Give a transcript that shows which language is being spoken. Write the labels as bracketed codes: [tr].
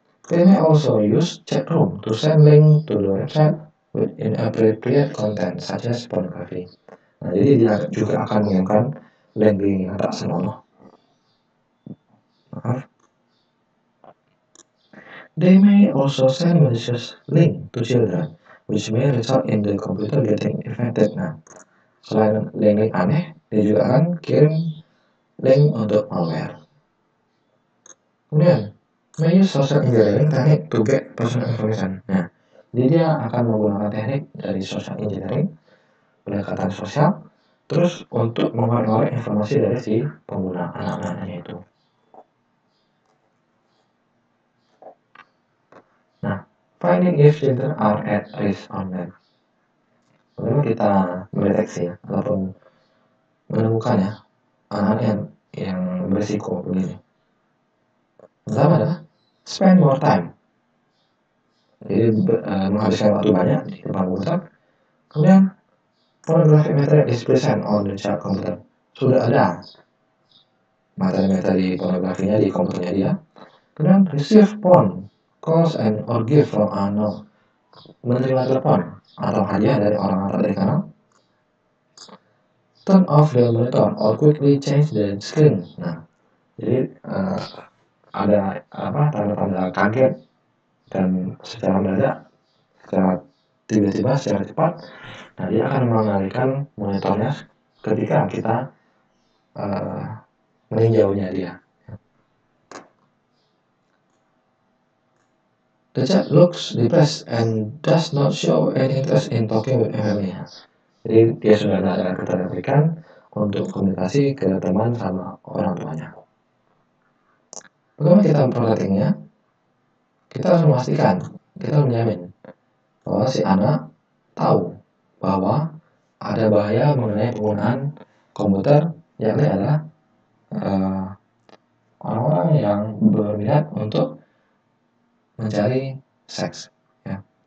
[en] They may also use chatroom to send link to the website with inappropriate content such as pornography. [id] Nah, jadi dia juga akan mengirimkan link yang tak senonoh. [en] They may also send malicious link to children, which may result in the computer getting infected. [id] Nah, selain link aneh, dia juga akan kirim link untuk malware. Kemudian, [en] may use social engineering technique to get personal information. [id] Nah, jadi dia akan menggunakan teknik dari social engineering, pendekatan sosial, terus untuk mengorek informasi dari si pengguna anak-anaknya itu. Nah, [en] finding if children are at risk online. [id] Bagaimana kita mendeteksi ataupun menemukan ya anak-anak yang berisiko begini. Pertama adalah [en] spend more time. [id] Jadi menghabiskan waktu banyak di depan komputer. Kemudian [en] pornographic material is present on the child computer. [id] Sudah ada materi-materi pornografinya di komputernya dia. Kemudian [en] receive phone calls and or gift from unknown. [id] Menerima telepon atau hadiah dari orang tak dikenal. [en] Turn off the monitor or quickly change the screen. [id] Nah, jadi ada tanda-tanda kaget dan secara mendadak, secara tiba-tiba, secara cepat. Nah, dia akan mengalihkan monitornya ketika kita meninjaunya dia. [en] The child looks depressed and does not show any interest in talking with family. [id] Jadi dia sudah ada ketertarikan untuk komunikasi ke teman sama orang tuanya. Bagaimana kita memperhatikannya? Kita harus memastikan, kita harus menjamin bahwa si anak tahu bahwa ada bahaya mengenai penggunaan komputer, yakni adalah orang-orang yang berminat untuk mencari seks. Ya.